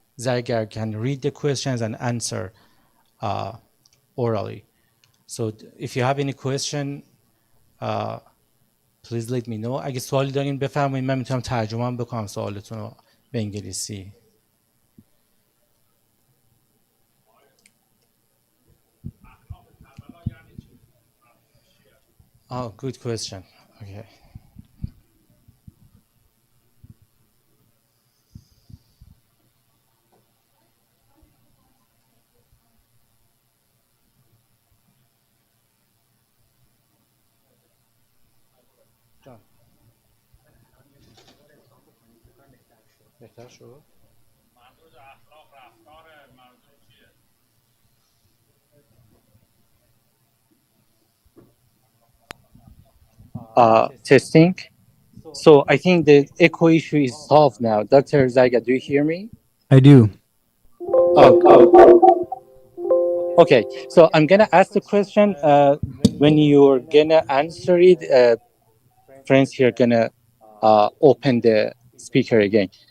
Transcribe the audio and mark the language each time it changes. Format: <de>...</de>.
<en>Zargar can read the questions and answer orally. So if you have any question, please let me know.</en> <fa>اگه سوالی دارین بفرمایید، من میتونم ترجمه هم بکنم سوالتون رو به انگلیسی.</fa> <en>Oh, good question. Okay.</en> <fa>بهتر شد؟ Testing.</fa> <en>So I think the echo issue is solved now. Dr. Zargar, do you hear me? I do. Okay, so I'm gonna ask the question. When you're gonna answer it, friends here gonna open the speaker again.</en>